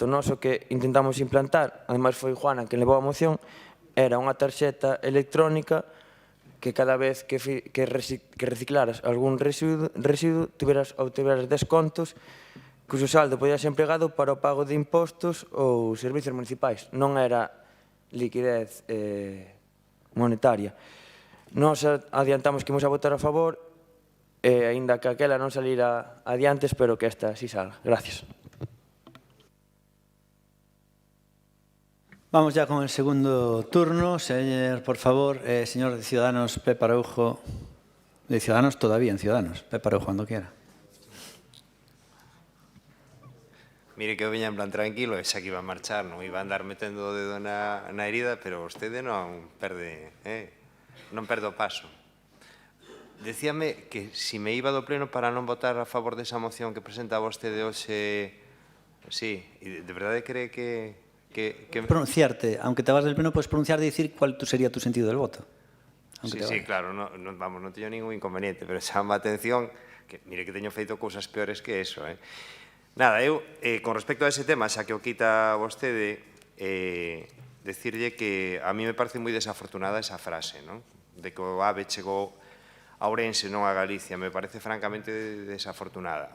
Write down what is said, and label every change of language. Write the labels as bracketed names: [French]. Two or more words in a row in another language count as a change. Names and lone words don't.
[Galician] Nós o que intentamos implantar, ademais foi Juana que levou a moción, era unha tarxeta electrónica que cada vez que reciclaras algún residuo obtiveras descontos cuxo saldo podía ser empregado para o pago de impostos ou servicios municipais. Non era liquidez monetaria. Nós adiantamos que imos a votar a favor, e aínda que aquela non salira adiante, [Spanish] espero que esta sí salga. Gracias. Vamos ya con el segundo turno. Por favor, señor de Ciudadanos, Pepe Araujo. De Ciudadanos todavía, en Ciudadanos. Pepe Araujo, cuando quiera. [Galician] Mire que eu viña en plan tranquilo e xa que iba a marchar, non iba a andar metendo o dedo na herida, pero vostede non perde o paso. Decíame que si me iba do pleno para non votar a favor desa moción que presenta vostede hoxe. Sí, e de verdade cree que... [Spanish] Pronunciarte, aunque te vas del pleno, puedes pronunciar y decir cuál sería tu sentido del voto. Sí, claro, vamos, [Galician] non teño ningún inconveniente, pero chama a atención que, mire que teño feito cousas peores que eso, Nada, eu, con respecto a ese tema, xa que o quita vostede, decirlle que a mí me parece moi desafortunada esa frase, non? De que o AVE chegou a Ourense, non a Galicia, me parece francamente desafortunada.